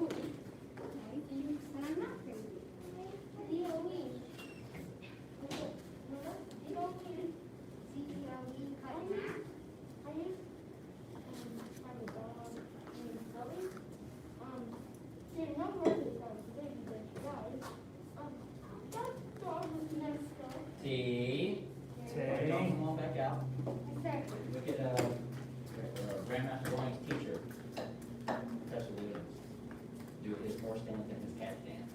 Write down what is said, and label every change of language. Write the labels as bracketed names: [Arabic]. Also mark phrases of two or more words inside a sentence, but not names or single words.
[English] And I'm not crazy. D-O-E. D-O-E. C-E-L-E, cut in half. T. Tay. Come on back out. Look at, Grandmaster Gohring's teacher, Professor Williams, do his horse dance and his cat dance.